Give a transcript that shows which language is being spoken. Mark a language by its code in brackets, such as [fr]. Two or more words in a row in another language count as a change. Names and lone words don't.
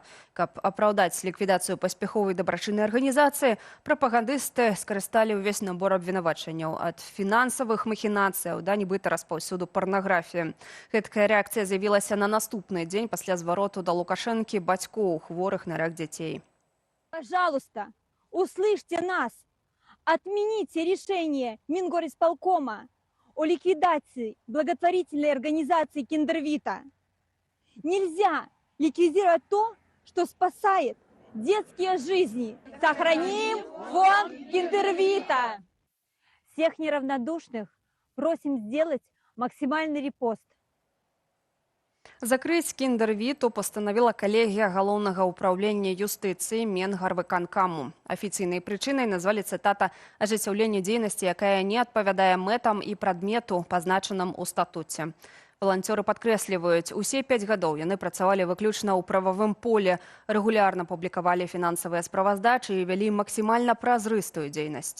[be] Каб апраўдаць ліквідацыю паспяховай дабрачыннай арганізацыі, прапагандысты скарысталі ўвесь набор абвінавачанняў ад фінансавых махінацыяў да нібыта распаўсюду парнаграфіі. Гэткая рэакцыя з'явілася на наступны дзень пасля звароту да Лукашэнкі бацькоў хворых на рак дзяцей. [ru] Пожалуйста, услышьте нас. Отмените решение Мингорисполкома о ликвидации благотворительной организации Киндер-Вита. Нельзя ликвидировать то, что спасает детские жизни. Сохраним фонд Киндер-Вита. Всех неравнодушных просим сделать максимальный репост. [be] Закрыць Кіндер-Віту пастанавіла калегія галоўнага ўпраўлення юстыцыі Менгарвыканкаму. Афіцыйнай прычынай назвалі, цытата, ажыццяўленне дзейнасці, якая не адпавядае мэтам і прадмету, пазначаным у статуце. Валанцёры падкрэсліваюць, усе 5 гадоў яны працавалі выключна ў прававым поле, рэгулярна публікавалі фінансавыя справаздачы і вялі максімальна празрыстую дзейнасць.